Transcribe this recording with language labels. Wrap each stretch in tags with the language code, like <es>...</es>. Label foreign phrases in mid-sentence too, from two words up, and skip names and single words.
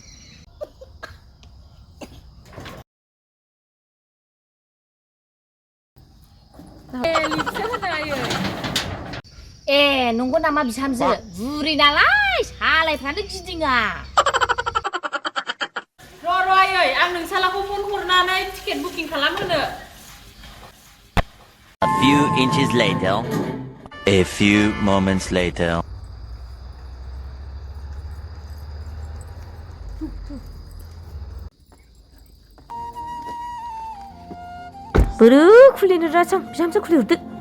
<brx>ए नंगौ नामा बिहामजो बुरि नालाय सालायफ्रानो गिदिङा। र' आयै आं नोंसालाखौ फन हरनानै टिकेट बुकिं खालामहोनो।</brx> <en>A few inches later. A few moments later.</en> <brx>बोरो खुलिनो राजों बिहामजो खुलिहरदो।</brx>